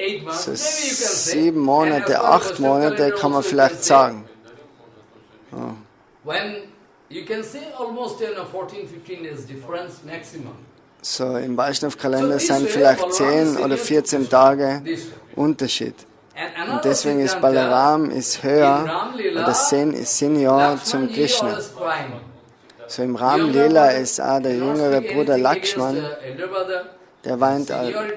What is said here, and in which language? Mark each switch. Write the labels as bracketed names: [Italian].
[German] So 7 Monate, 8 Monate kann man vielleicht sagen. Oh. [English] When you can say almost 14, 15 days difference maximum. [German] So im Vaishnava-Kalender sind vielleicht 10 oder 14 Tage Unterschied. Und deswegen ist Balaram höher, oder Senior zum Krishna. So im Ram-Lila ist auch der jüngere Bruder Lakshman, der weint auch.